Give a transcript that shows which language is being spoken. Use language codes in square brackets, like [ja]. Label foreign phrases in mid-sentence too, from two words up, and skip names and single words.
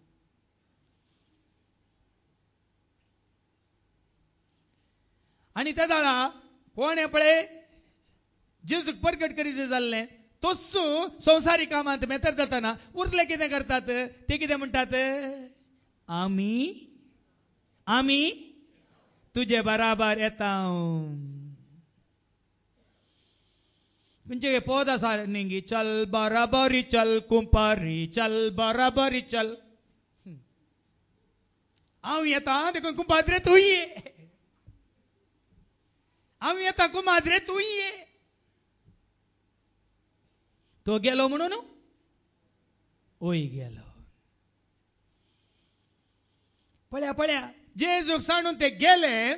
[kok] आनी त्या दाळा कोणे पळय जेजूक परगट करीत जाल्लें तोच संवसारी कामांत मेतर जाताना उरले कितें करतात. ते कितें म्हणटात. आमी तुजे बराबर येता. म्हणजे पद आसा न्ही. चल बराबरी चल कुंपारी चल बराबरी चल. हांव येता देखून कुंपाद्रे तूं ये. हांव येता कुमाद्रे तूं ये. तो गेलो म्हणून ओय गेलो. पळया जेजूक सांडून ते गेले.